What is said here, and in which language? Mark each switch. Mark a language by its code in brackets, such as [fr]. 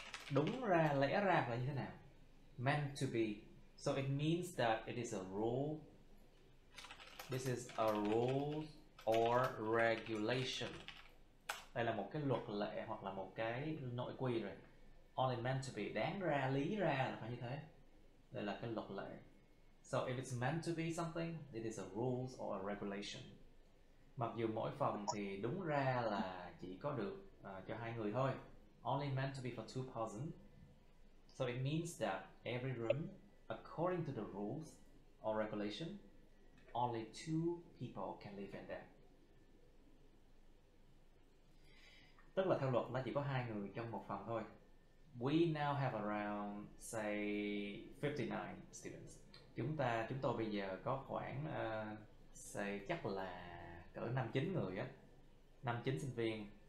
[vi] Đúng ra, lẽ ra là như thế nào? [en] Meant to be. So it means that it is a rule. This is a rule or regulation. [vi] Đây là một cái luật lệ hoặc là một cái nội quy rồi. [en] Only meant to be. [vi] Đáng ra, lý ra là phải như thế. Đây là cái luật lệ. [en] So if it's meant to be something, it is a rules or a regulation. [vi] Mặc dù mỗi phòng thì đúng ra là chỉ có được cho hai người thôi. [en] Only meant to be for two persons. So it means that every room, according to the rules or regulation, only two people can live in there. [vi] Tức là theo luật nó chỉ có 2 người trong một phòng thôi. [en] We now have around say 59 students. [vi] Chúng tôi bây giờ có khoảng say chắc là cỡ 5-9 người á, 5-9 sinh viên.